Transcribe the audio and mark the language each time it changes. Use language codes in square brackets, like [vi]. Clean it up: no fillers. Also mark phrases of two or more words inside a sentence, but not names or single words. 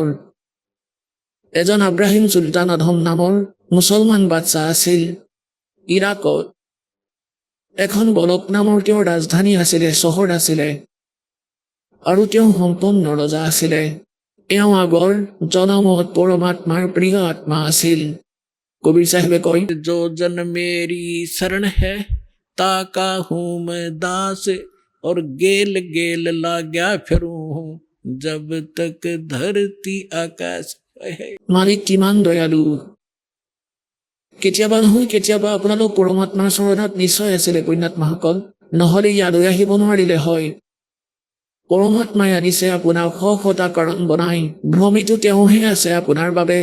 [as] এজন আব্ৰাহিম চুলতান আধম নামৰ মুছলমান বাদশ্বাহ আছিল ইৰাকত। এখন বলক নামৰ তেওঁৰ ৰাজধানী আছিলে, চহৰ আছিলে, আৰু তেওঁ সম্পন্ন ৰজা আছিলে। তেওঁ আগৰ জনমত পৰমাত্মাৰ প্ৰিয় আত্মা আছিল। কবিৰ চাহেবে কয়, [hi] जो जन मेरी शरण है ताका हूँ मैं दास, और गेल गेल लाग्या फिरूं हूँ जब तक धरती आकाश है। [as] মালিক কিমান দয়ালু। কেতিয়াবা নহয় কেতিয়াবা আপোনালোক পৰমাত্মাৰ চৰণত নিশ্চয় আছিলে পুণ্যাত্মাসকল, নহ'লে ইয়ালৈ আহিব নোৱাৰিলে হয়। পৰমাত্মাই আনিছে আপোনাক শটা কাৰণ বনাই। ভ্ৰমিটো তেওঁহে আছে আপোনাৰ বাবে।